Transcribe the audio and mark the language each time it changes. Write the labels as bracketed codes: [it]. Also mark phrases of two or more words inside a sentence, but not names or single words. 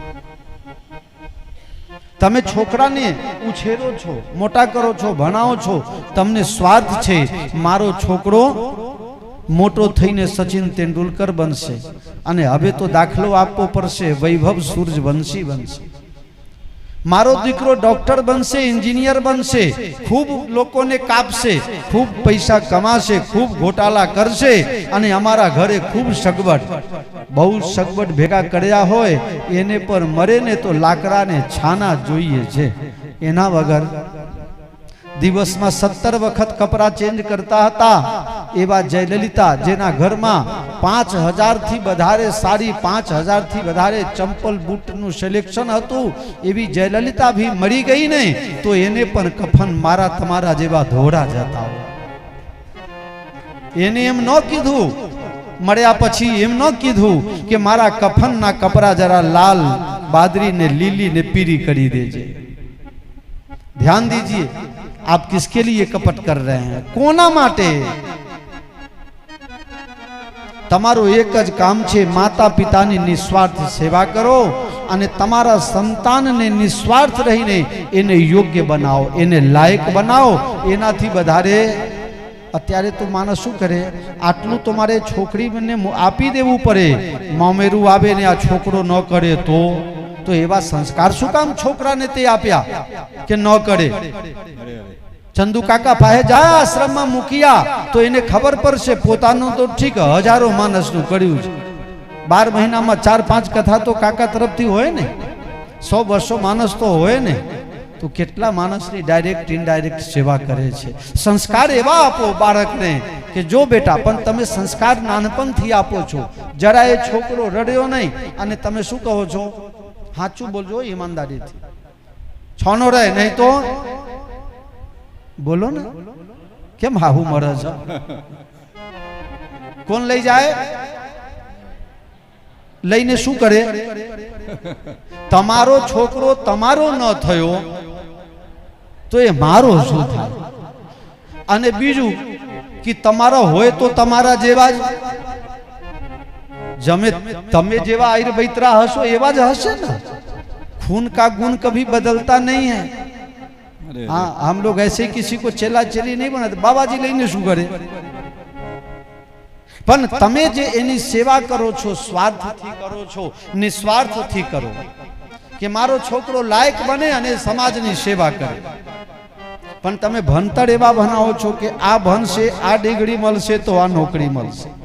[gu] તમે છોકરા ને ઉછેરો છો, મોટા કરો છો, ભણાવો છો, તમને સ્વાર્થ છે મારો છોકરો મોટો થઈને સચિન તેંડુલકર બનશે અને હવે તો દાખલો આપવો પડશે વૈભવ સૂર્યવંશી બનશે. મારો દીકરો ડૉક્ટર બનશે, એન્જિનિયર બનશે, ખૂબ લોકોને કાપશે, ખૂબ પૈસા કમાશે, ખૂબ ઘોટાળા કરશે અને અમારા ઘરે ખૂબ સગવડ. બહુ સગવડ ભેગા કર્યા હોય એને પર મરે ને તો લાકડા ને છાણા જોઈએ છે. એના વગર દિવસ મેં 70 વખત કપડા ચેન્જ કરતા હતા એવા જયલલિતા, જેના ઘર મેં 5000 થી વધારે સાડી, 5000 થી વધારે ચંપલ બૂટ નું સિલેક્શન હતું, એવી જયલલિતા ભી મરી ગઈ નહીં તો એને પણ કફન મારા તમારા જેવા ધોળા જતા. એને એમ ન કીધું, મર્યા પછી એમ ન કીધું કે મારા કફન ના કપડા જરા લાલ બાદરી ને લીલી ને પીળી કરી દેજે. [hi] ध्यान दीजिए, आप किसके लिए कपट कर रहे हैं, [gu] કોના માટે? તમારો એક જ કામ છે, માતા પિતાની નિસ્વાર્થ સેવા કરો અને તમારા સંતાન ને નિસ્વાર્થ રહીને એને યોગ્ય બનાઓ, એને લાયક બનાઓ. એનાથી વધારે અત્યારે તો માણસ શું કરે, આટલું તો મારે છોકરી ને આપી દેવું પડે. મામેરું આવે ને આ છોકરો ન કરે તો એવા સંસ્કાર શું કામ છોકરા ને તેં આપ્યા કે ન કરે. ચંદુ કાકા પાહે જા આશ્રમ મેં મૂકિયા તો એને ખબર પડશે પોતાનો તો ઠીક હજારો માણસ નું કર્યું છે. 12 મહિના મેં 4-5 કથા તો કાકા તરફથી હોય ને, 100 વર્ષો માણસ તો હોય ને. તો કેટલા માણસની [en] direct indirect [gu] સેવા કરે છે. સંસ્કાર એવા આપો બાળકને કે જો બેટા, પણ તમે સંસ્કાર નાનપણથી આપો છો. જરા એ છોકરો રડ્યો નહીં અને તમે શું કહો છો, હાચું બોલજો ઈમાનદારીથી, છાનો રહે નહીં તો બોલો ના. કેમ હાહુ મરે છો? કોણ લઈ જાય? લઈને શું કરે? તમારો છોકરો તમારો ન થયો તો એ મારો શું થાય? અને બીજું કિ તમારા હોય તો તમારા જેવા જ જમે તમે જેવા આઈર બૈતરા હશો એવા જ હશે ના. [hi] खून का गुण कभी बदलता नहीं है. हाँ, हम लोग ऐसे किसी को चेला चेली नहीं बनाते. [gu] બાબા જી લેને શું કરે? પણ તમે જે એની સેવા કરો છો સ્વાર્થથી કરો છો, નિસ્વાર્થથી કરો કે મારો છોકરો લાયક બને અને સમાજની સેવા કરે, પણ તમે ભણતર એવા ભણાવો છો કે આ ભણશે, આ ડિગ્રી મળશે તો આ નોકરી મળશે.